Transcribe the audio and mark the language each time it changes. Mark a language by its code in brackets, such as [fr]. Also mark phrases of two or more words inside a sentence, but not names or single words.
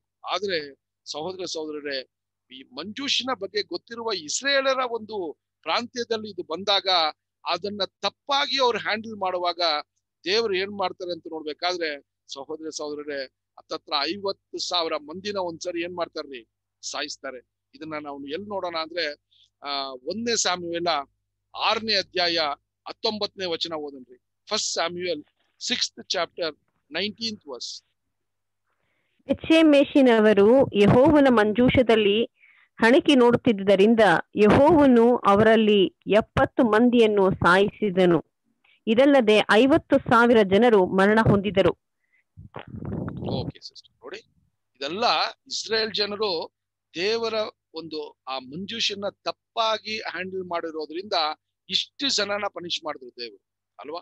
[kn] ಆದ್ರೆ ಸಹೋದರರೇ, ಈ ಮಂಜೂಷಿನ ಬಗ್ಗೆ ಗೊತ್ತಿರುವ ಇಸ್ರೇಲರ ಒಂದು ಪ್ರಾಂತ್ಯದಲ್ಲಿ ಇದು ಬಂದಾಗ ಅದನ್ನ ತಪ್ಪಾಗಿ ಅವ್ರು ಹ್ಯಾಂಡಲ್ ಮಾಡುವಾಗ ದೇವರು ಏನ್ ಮಾಡ್ತಾರೆ ಅಂತ ನೋಡ್ಬೇಕಾದ್ರೆ ಸಹೋದರರೇ, ಹತ್ತತ್ರ 50,000 ಮಂದಿನ ಒಂದ್ಸರಿ ಏನ್ ಮಾಡ್ತಾರ್ರಿ, ಸಾಯಿಸ್ತಾರೆ. ಇದನ್ನ ನಾವು ಎಲ್ಲಿ ನೋಡೋಣ ಅಂದ್ರೆ 1 ಸ್ಯಾಮ್ಯುಯೇಲ 6ನೇ ಅಧ್ಯಾಯ 19ನೇ ವಚನ ಓದನ್ರಿ. [en] 1 ಸ್ಯಾಮ್ಯುಯೇಲ್ 6th chapter 19th verse. [kn] ಬೆತ್ಷೆಮೆಷಿನವರು ಯೆಹೋವನ ಮಂಜೂಷದಲ್ಲಿ ಹಣಿಕೆ ನೋಡುತ್ತಿದ್ದರಿಂದ ಯೆಹೋವನು ಅವರಲ್ಲಿ 70 ಮಂದಿಯನ್ನು ಸಾಯಿಸಿದನು. ಇದಲ್ಲದೆ 50,000 ಜನರು ಮರಣ ಹೊಂದಿದರು. [en] Okay sister, [kn] ನೋಡಿ, ಇದೆಲ್ಲ ಇಸ್ರೇಲ್ ಜನರು ದೇವರ ಒಂದು ಆ ಮಂಜೂಷನ್ನ ತಪ್ಪಾಗಿ ಹ್ಯಾಂಡಲ್ ಮಾಡಿರೋದ್ರಿಂದ ಇಷ್ಟು ಜನನ ಪನಿಷ್ ಮಾಡಿದ್ರು ದೇವರು, ಅಲ್ವಾ?